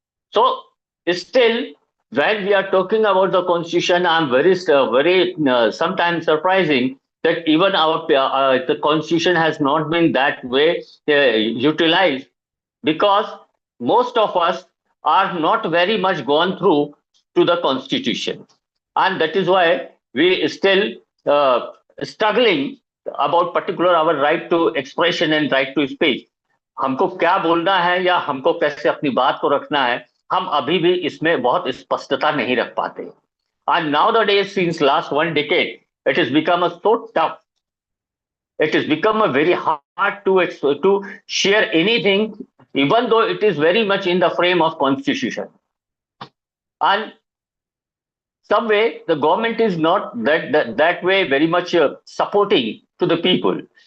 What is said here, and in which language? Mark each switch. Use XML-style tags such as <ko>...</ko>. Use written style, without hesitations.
<en>So still, when we are talking about the constitution, I'm very sometimes surprising that even our the constitution has not been that way utilized, because most of us are not very much gone through to the constitution, and that is why we still uh, struggling about particular our right to expression and right to speech.</en> <hi>हमको क्या बोलना है या हमको कैसे अपनी बात को रखना है, हम अभी भी इसमें बहुत स्पष्टता नहीं रख पाते.</hi> <en>And nowadays, since last one decade, it has become a so tough. It has become a very hard to share anything, even though it is very much in the frame of constitution. And some way the government is not that way very much supporting to the people.</en>